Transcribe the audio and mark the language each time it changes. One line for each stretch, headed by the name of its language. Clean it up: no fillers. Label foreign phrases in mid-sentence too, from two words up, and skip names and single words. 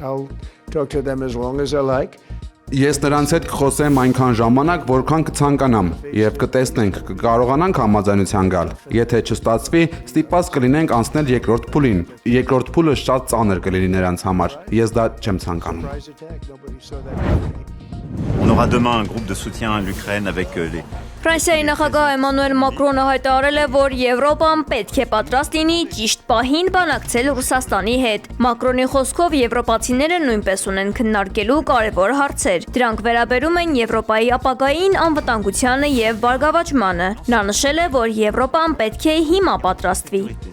Armenian: Ես նրանց հետ կխոսեմ այնքան ժամանակ, որքան կցանկանամ, եւ կտեսնենք, կկարողանանք համաձայնության գալ։ Եթե չստացվի, ստիպված կլինենք անցնել երկրորդ փուլին։ Երկրորդ փուլը շատ ծանր կլինի նրանց համար։ Ես դա չեմ ցանկանում։
French: On aura demain un groupe de soutien à l'Ukraine avec les
Armenian: Ֆրանսիայի նախագահ Էմանուել Մակրոնը հայտարարել է, որ Եվրոպան պետք է պատրաստ լինի ճիշտ պահին բանակցել Ռուսաստանի հետ։ Մակրոնի խոսքով եվրոպացիները նույնպես ունեն քննարկելու կարևոր հարցեր։ Դրանք վերաբերում են Եվրոպայի ապագային անվտանգությանը եւ բարգավաճմանը։ Նա նշել է, որ Եվրոպան պետք է հիմա պատրաստվի։